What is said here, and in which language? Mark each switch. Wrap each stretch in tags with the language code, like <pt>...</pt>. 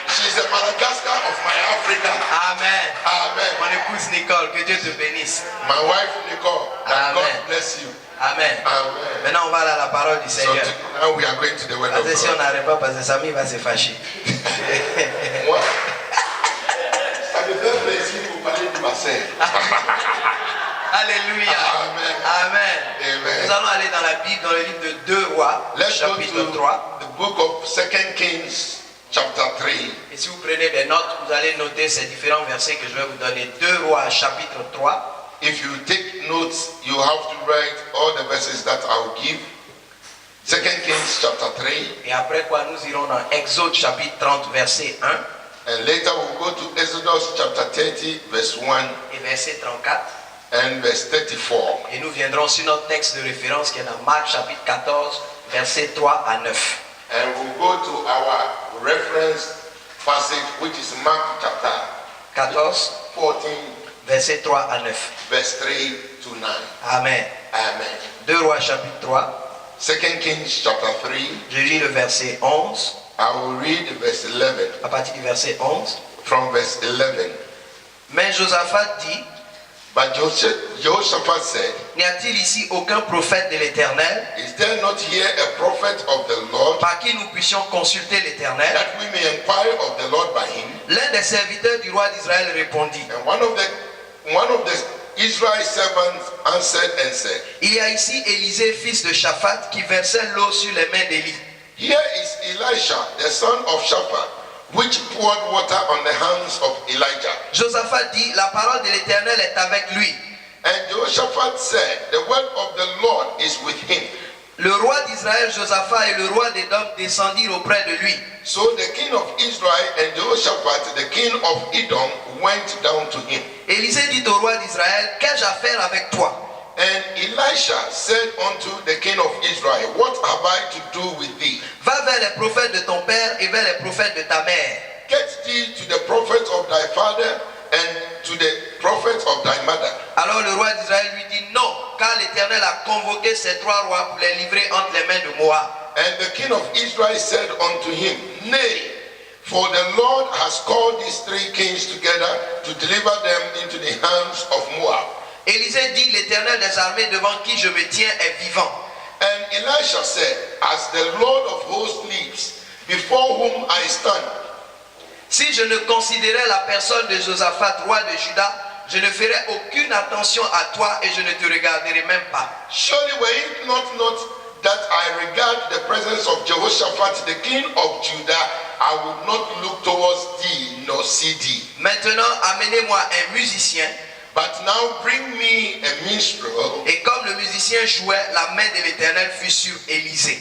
<en>She's the Madagascar of my Africa. Amen. Amen.</en> <fr>Mon épouse Nicole, que Dieu te bénisse.</fr> <en>My wife Nicole. That Amen. God bless you. Amen. Amen.</en> <fr>Maintenant, on va à la parole du</fr> <en>So</en> <fr>Seigneur.</fr> <en>now we are going to the word of</en> <fr>Parce que si on</fr> <en>God.</en> <fr>n'arrête pas, parce que Samy va se fâcher.</fr> <en>What?</en> <fr>Ça me fait plaisir de vous parler de ma sœur. Alléluia. Amen. Amen. Amen. Nous allons aller dans la Bible, dans le livre de 2 Rois,</fr> <en>Let's go</en> <fr>chapitre</fr> <en>to</en> <fr>3.</fr> <en>the book of 2 Kings, chapter 3.</en> <fr>Et si vous prenez des notes, vous allez noter ces différents versets que je vais vous donner. 2 Rois, chapitre 3.</fr> <en>If you take notes, you have to write all the verses that I will give. 2 Kings, chapter 3.</en> <fr>Et après quoi, nous irons dans Exode, chapitre 30, verset 1</fr> <en>And later we'll go to Exodus, chapter 30, verse 1</en> <fr>et verset 34.</fr> <en>and verse 34.</en> <fr>Et nous viendrons sur notre texte de référence qui est dans Marc, chapitre 14, verset 3 à 9.</fr> <en>And we'll go to our reference passage, which is Mark chapter 14, 14,</en> <fr>verset 3 à 9.</fr> <en>verse 3 to 9. Amen. Amen.</en> <fr>2 Rois, chapitre 3.</fr> <en>2 Kings, chapter 3.</en> <fr>Je lis le verset 11,</fr> <en>I will read verse 11,</en> <fr>à partir du verset 11.</fr> <en>from verse 11.</en> <fr>Mais Josaphat dit,</fr> <en>But Jehoshaphat said,</en> <fr>n'y a-t-il ici aucun prophète de l'Éternel</fr> <en>Is there not here a prophet of the Lord,</en> <fr>par qui nous puissions consulter l'Éternel?</fr> <en>that we may inquire of the Lord by him?</en> <fr>L'un des serviteurs du roi d'Israël répondit,</fr> <en>And one of the Israel servants answered and said,</en> <fr>il y a ici Élisée, fils de Shaphat, qui versait l'eau sur les mains d'Élie.</fr> <en>Here is Elisha, the son of Shaphat, which poured water on the hands of Elijah.</en> <fr>Josaphat dit, la parole de l'Éternel est avec lui.</fr> <en>And Jehoshaphat said, The word of the Lord is with him.</en> <fr>Le roi d'Israël, Josaphat, et le roi d'Édom descendirent auprès de lui.</fr> <en>So the king of Israel and Jehoshaphat, the king of Edom, went down to him.</en> <fr>Élisée dit au roi d'Israël, qu'ai-je à faire avec toi?</fr> <en>And Elisha said unto the king of Israel, What have I to do with thee?</en> <fr>Va vers les prophètes de ton père et vers les prophètes de ta mère.</fr> <en>Get thee to the prophet of thy father and to the prophet of thy mother.</en> <fr>Alors le roi d'Israël lui dit, non, car l'Éternel a convoqué ces 3 rois pour les livrer entre les mains de Moab.</fr> <en>And the king of Israel said unto him, Nay, For the Lord has called these three kings together to deliver them into the hands of Moab.</en> <fr>Élisée dit, l'Éternel des armées devant qui je me tiens est vivant.</fr> <en>And Elisha said, as the Lord of hosts lives, before whom I stand,</en> <fr>si je ne considérais la personne de Josaphat, roi de Juda, je ne ferais aucune attention à toi et je ne te regarderai même pas.</fr> <en>surely were it not that I regard the presence of Jehoshaphat, the king of Judah, I would not look towards thee nor see thee.</en> <fr>Maintenant, amenez-moi un musicien.</fr> <en>But now bring me a minstrel.</en> <fr>Et comme le musicien jouait, la main de l'Éternel fut sur Élisée.</fr>